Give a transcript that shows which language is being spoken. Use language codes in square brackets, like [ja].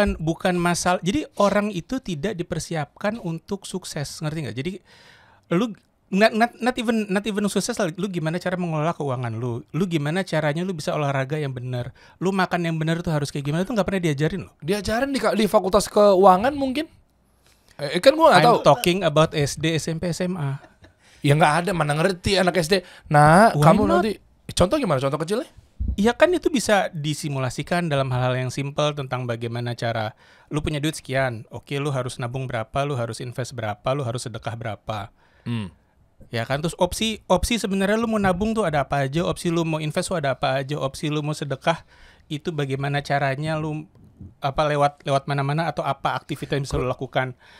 [id] Bukan masalah. Jadi orang itu tidak dipersiapkan untuk sukses, ngerti nggak? Jadi lu [en] not even [id] sukses lah. Lu gimana cara mengelola keuangan lu gimana caranya lu bisa olahraga yang benar, lu makan yang benar itu harus kayak gimana, itu nggak pernah diajarin loh. Diajarin di fakultas keuangan mungkin. Kan gue nggak tahu. [en] I'm talking about SD, SMP, SMA. [id] Ya nggak ada, mana ngerti anak SD. Nah, [en] Why [id] kamu [en] not? [id] nanti contoh gimana? Contoh kecilnya? Iya kan itu bisa disimulasikan dalam hal-hal yang simple tentang bagaimana cara lu punya duit sekian, oke lu harus nabung berapa, lu harus invest berapa, lu harus sedekah berapa. Ya kan, terus opsi sebenarnya lu mau nabung tuh ada apa aja, opsi lu mau invest tuh ada apa aja, opsi lu mau sedekah itu bagaimana caranya, lu apa lewat mana-mana atau apa aktivitas yang bisa lu lakukan.